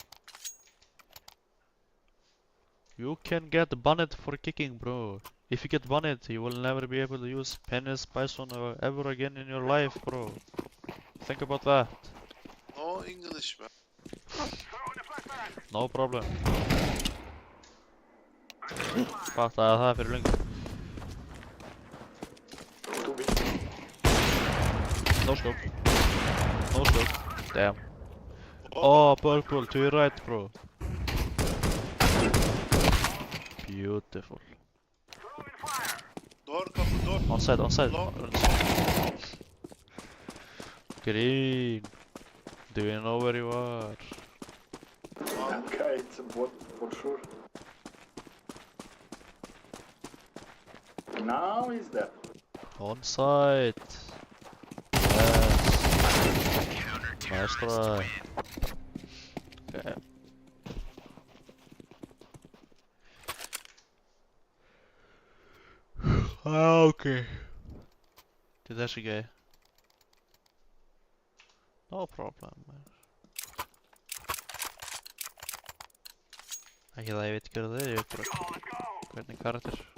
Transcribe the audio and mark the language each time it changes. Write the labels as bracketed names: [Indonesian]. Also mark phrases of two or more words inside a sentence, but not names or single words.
[English] You can get banned for kicking, bro. If you get banned, you will never be able to use penis bison ever again in your life, bro. Think about that. No English man. No problem. [Icelandic] Fattaði það fyrir löngu. [English] Two B. No scope. Damn. Oh, purple to your right, bro. Beautiful. Door, kapı, door. On side. Long. Green. Do you know where you are? Okay, it's a bot for sure. Now is that? On side. Yes. Nice try. Okay. Okay. [Icelandic] Til þessi gæi. [English] No problem. [Icelandic] Ekki það ég veit hver það er, ég veit bara hvernig karakter.